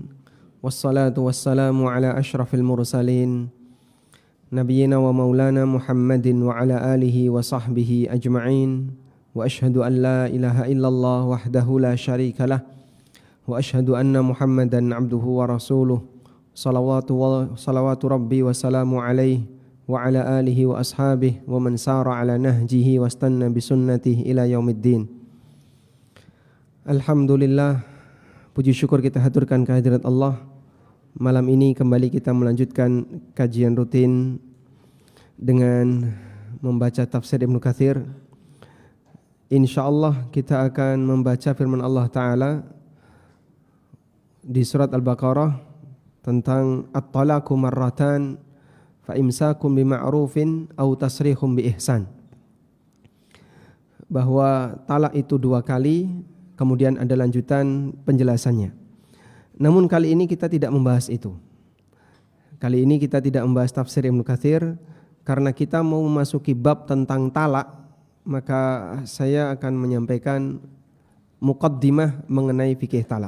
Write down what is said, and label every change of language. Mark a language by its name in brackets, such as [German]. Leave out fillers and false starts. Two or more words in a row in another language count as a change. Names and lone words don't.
[Arabic] والصلاة والسلام على أشرف المرسلين نبينا ومولانا محمد وعلى آله وصحبه أجمعين. وأشهد أن لا إله إلا الله وحده لا شريك له. وأشهد أن محمدا عبده ورسوله. صلوات ربي وسلامه عليه وعلى آله وأصحابه ومن سار على نهجه واستن بسنته إلى يوم الدين. [Indonesian] Alhamdulillah, puji syukur kita haturkan kehadirat Allah. Malam ini kembali kita melanjutkan kajian rutin dengan membaca tafsir Ibnu Katsir. Insyaallah kita akan membaca firman Allah Ta'ala di surat Al-Baqarah tentang [Arabic] الطلاق مرتان فإمساك بمعروف أو تسريح بإحسان. [Indonesian] Bahwa talak itu 2 kali, kemudian ada lanjutan penjelasannya. Namun kali ini kita tidak membahas itu. Kali ini kita tidak membahas tafsir Ibnu Katsir karena kita mau memasuki bab tentang talak, maka saya akan menyampaikan muqaddimah mengenai fikih talak.